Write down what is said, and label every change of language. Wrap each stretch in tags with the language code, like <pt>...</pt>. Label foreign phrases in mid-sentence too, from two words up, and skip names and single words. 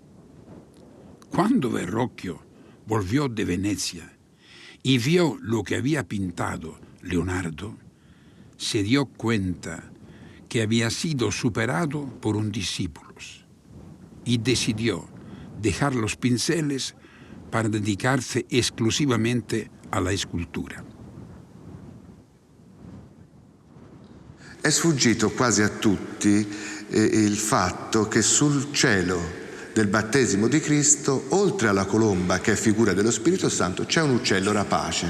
<es>Cuando Verrocchio volvió de Venecia y vio lo que había pintado Leonardo, se dio cuenta que había sido superado por un discípulo y decidió dejar los pinceles para dedicarse exclusivamente</es> <it>alla scultura. È sfuggito quasi a tutti il fatto che sul cielo del battesimo di Cristo, oltre alla colomba che è figura dello Spirito Santo, c'è un uccello rapace.</it>